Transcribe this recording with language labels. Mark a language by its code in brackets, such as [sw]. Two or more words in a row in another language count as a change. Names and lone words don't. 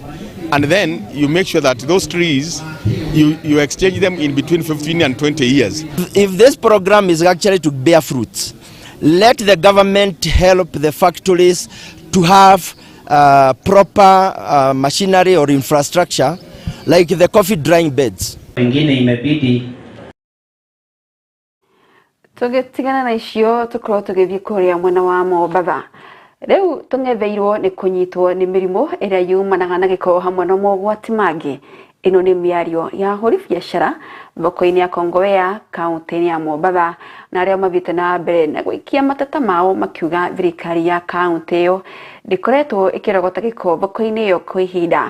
[en] And then you make sure that those trees, you exchange them in between 15 and 20 years. If this program is actually to bear fruits, let the government help the factories to have proper machinery or infrastructure like the coffee drying beds. [sw] Wengine imebidi [ki] tugitigana na icio tukorwo tugithii kuria mwena wa Mombatha. Riu tungetheirwo ni kunyitwo ni mirimo iria yumanaga na giko hamwe na mogwati mangi. Ino ni miario ya hori biashara thoko-ini ya Kongowea kaunti ya Mombatha na aria mavite na mbere na gwikia matata mao makiuga thirikari ya kaunti iyo ndikoretwo ikirogota giko thoko-ini iyo kwa ihinda.